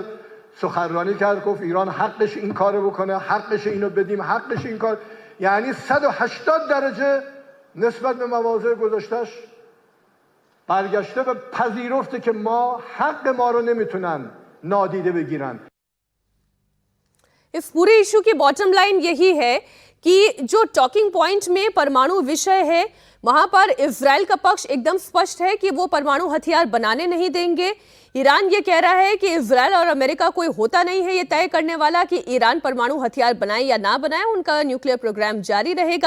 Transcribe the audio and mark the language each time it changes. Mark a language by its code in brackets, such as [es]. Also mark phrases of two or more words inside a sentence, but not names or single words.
[fa] سخنرانی کرد، گفت ایران حقش این کارو بکنه، حقش اینو بدیم، حقش این کار. یعنی 180 درجه نسبت به مواضع گذشتهش برگشته و پذیرفته که ما حق ما رو نمیتونن نادیده بگیرن. [hi] इस पूरे इशू की [en] bottom line [hi] यही है कि जो [en] talking point [hi] में परमाणु विषय है वहां पर इजराइल का पक्ष एकदम स्पष्ट है कि वो परमाणु हथियार बनाने नहीं देंगे। ईरान ये कह रहा है कि इजराइल और अमेरिका कोई होता नहीं है ये तय करने वाला कि ईरान परमाणु हथियार बनाए या ना बनाए, उनका [en] nuclear program [hi] जारी रहेगा।